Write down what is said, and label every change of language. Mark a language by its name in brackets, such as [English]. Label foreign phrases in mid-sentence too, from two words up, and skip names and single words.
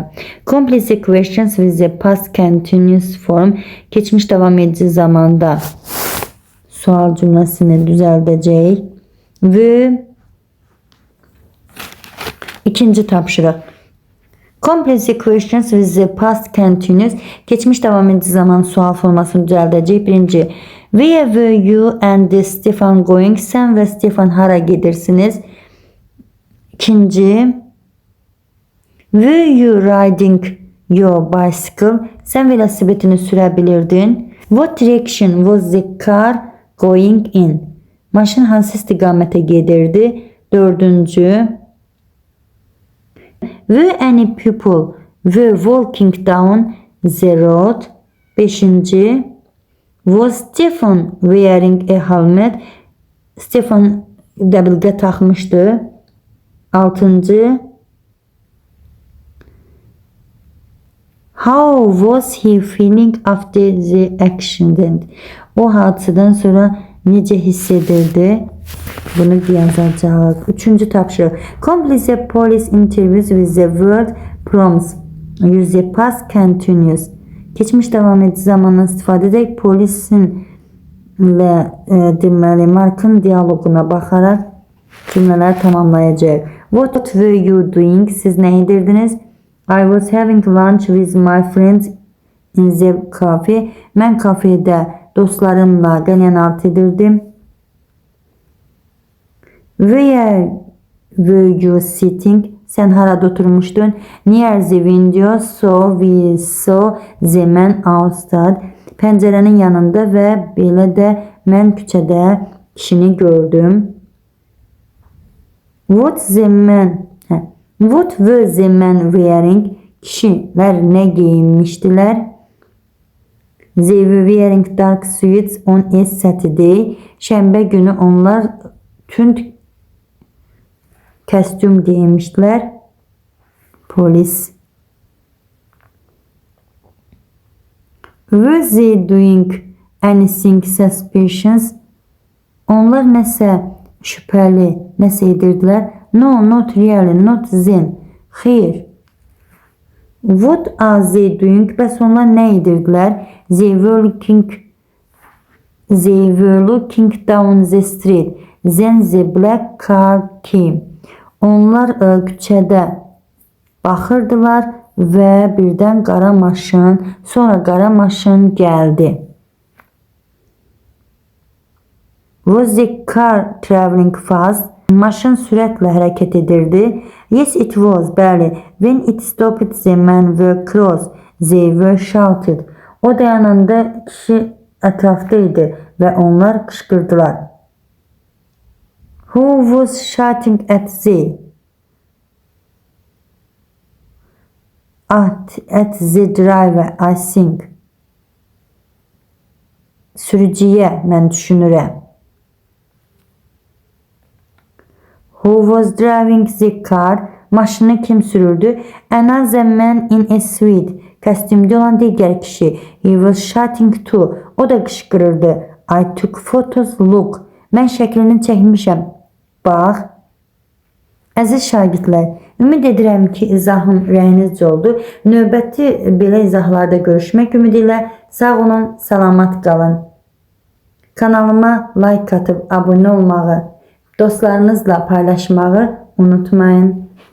[English] Complete the questions with the past continuous form. [Azerbaijani] Keçmiş davam edici zamanda sual cümlesini düzəldəcək. Və ikinci tapşırıq. [English] Complete the questions with the past continuous. [Azerbaijani] Keçmiş davam edici zaman sual formasını düzəldəcək. Birinci. [English] Where were you and Stefan going? [Azerbaijani] Sən və Stefan hara gedirsiniz? İkinci. [English] Were you riding your bicycle? [Azerbaijani] Sən velosipedini sürə bilirdin. [English] What direction was the car going in? [Azerbaijani] Maşın hansı istiqamətə gedirdi? Dördüncü. [English] Were any people were walking down the road? [Azerbaijani] Beşinci. [English] Was Stefan wearing a helmet? [Azerbaijani] Stefan dəbilqə taxmışdı. Altıncı. [English] How was he feeling after the accident? [Azerbaijani] O hadisədən sonra necə hiss edirdi? Bunu yazacaq. Üçüncü tapşırıq. [English] Complete the police interviews with the word prompts. Use the past continuous. [Azerbaijani] Keçmiş davam edici zamandan istifadə edək. Polisin deməli Markın diyaloquna baxaraq cümlələri tamamlayacaq. [English] What were you doing? [Azerbaijani] Siz nə edirdiniz? [English] I was having lunch with my friends in the cafe. [Azerbaijani] Mən kafedə dostlarımla qəlyanaltı edirdim. [English] Where were you sitting? [Azerbaijani] Sən harada oturmuşdun? [English] Near the window, so we saw the man outside. [Azerbaijani] Pəncərənin yanında və belə də mən küçədə kişini gördüm. [English] What were the men wearing? [Azerbaijani] Kişilər nə geyinmişdilər? [English] They were wearing dark suits on a Saturday. [Azerbaijani] Şənbə günü onlar tünd kostyum giyinmişdilər. Polis. [English] Were they doing anything suspicious? [Azerbaijani] Onlar nəsə şübhəli, nəsə edirdilər. [English] No, not really, not then. Xeyr. What are they doing? [Azerbaijani] Bəs onlar nə edirdilər? [English] They were looking down the street. Then the black car came. [Azerbaijani] Onlar küçədə baxırdılar və birdən sonra qara maşın gəldi. [English] Was the car traveling fast? [Azerbaijani] Maşın sürətlə hərəkət edirdi. [English] Yes, it was. Bəli. When it stopped, the men were close. They were shouted. [Azerbaijani] O dayananda kişi ətrafda idi və onlar qışqırdılar. [English] Who was shouting at the? At the driver, I think. [Azerbaijani] Sürücüyə, mən düşünürəm. [English] Who was driving the car? [Azerbaijani] Maşını kim sürürdü? [English] Another man in a suit. [Azerbaijani] Kostyumda olan digər kişi. [English] He was shouting too. [Azerbaijani] O da qışqırırdı. [English] I took photos. Look. [Azerbaijani] Mən şəklini çəkmişəm. Bax. Əziz şagirdlər, ümid edirəm ki, izahım rəyinizcə oldu. Növbəti belə izahlarda görüşmək ümidi ilə sağ olun, salamat qalın. Kanalıma like atıb abunə olmağı, dostlarınızla paylaşmağı unutmayın.